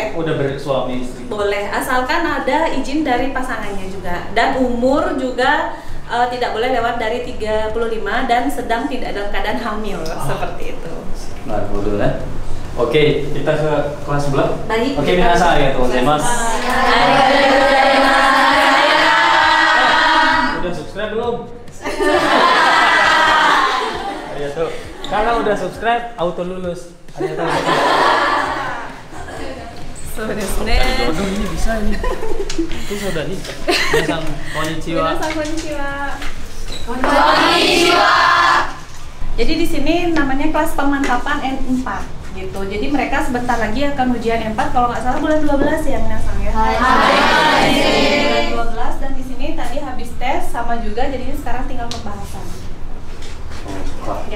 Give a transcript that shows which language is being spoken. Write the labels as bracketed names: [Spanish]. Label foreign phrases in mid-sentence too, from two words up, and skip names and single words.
[Indonesian] Udah bersuami istri. Boleh, asalkan ada izin dari pasangannya juga. Dan umur juga tidak boleh lewat dari 35 dan sedang tidak dalam keadaan hamil, seperti itu. Nah, dulu ya. Oke, kita ke kelas sebelah. Baik. [Japanese] Oke, みなさ ありがとうございます. [Indonesian] Udah subscribe belum? Arigatou. Kalau udah subscribe, auto lulus. Arigatou. Jodoh ini bisa ini. Itu sudah nih. [Japanese] 皆さん こんにちは. 皆さん こんにちは. [Indonesian] Jadi di sini namanya kelas pemantapan N4 gitu. Jadi mereka sebentar lagi akan ujian N4 kalau nggak salah bulan 12 ya Minasan ya. Bulan 12 dan di sini tadi habis tes sama juga jadi sekarang tinggal pembahasan. Ya.